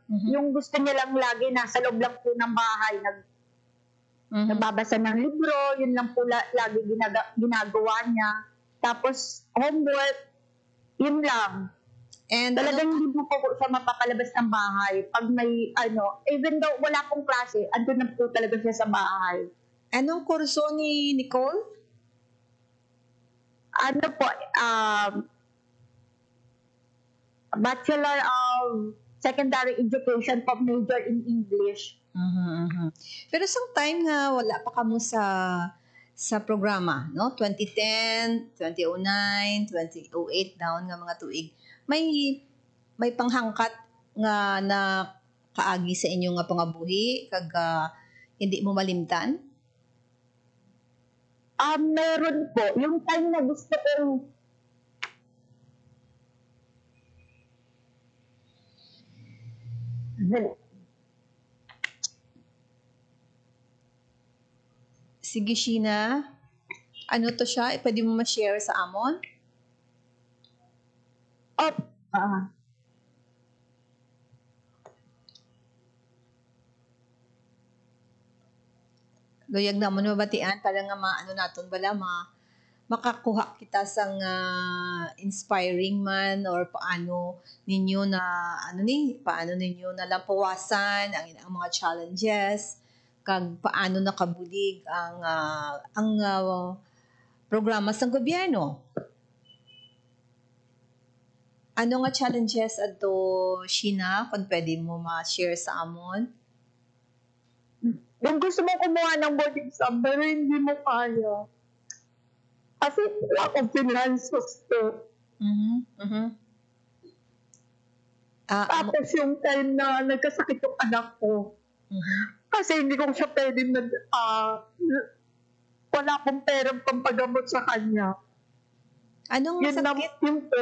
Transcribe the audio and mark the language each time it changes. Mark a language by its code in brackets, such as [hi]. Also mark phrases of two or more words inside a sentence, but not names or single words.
[tl] Yung gusto niya lang lagi nasa loob lang po ng bahay, nagbabasa ng libro, yun lang po lagi ginagawa niya. Tapos homework, yun lang. And Talagang hindi po siya mapapalabas ng bahay. Pag may [en] even though [tl] wala pong klase, andun na po talaga siya sa bahay. anong kurso ni Nicole? Bachelor of Secondary Education po, [en] major in English. [hil] Pero [en] some time [hil] nga wala pa kamo sa programa, no? 2010, 2009, 2008 down nga mga tuig. May panghangkat nga na kaagi sa inyo nga pangabuhi kag hindi mo malimtan? [tl] Meron po. Yung time na gusto kong Sige, Sheena. [hil] Ano to siya? Pwede mo ma-share sa amon? Luyag na mo mabatian para nga maano naton bala makakuha kita sang inspiring man or paano ninyo nalampawasan ang mga challenges kag paano nakabulig ang programa sa gobyerno. Ano nga challenges adto, Sheena, kung pwede mo ma-share sa amon? [tl] yung gusto mo kumuha ng board exam pero hindi mo kaya. Kasi [en] lack of finances [tl] to. Tapos yung time na nagkasakit yung anak ko. Kasi hindi ko siya pwede wala akong perang pampagamot sa kanya. Anong masakit? Yun po.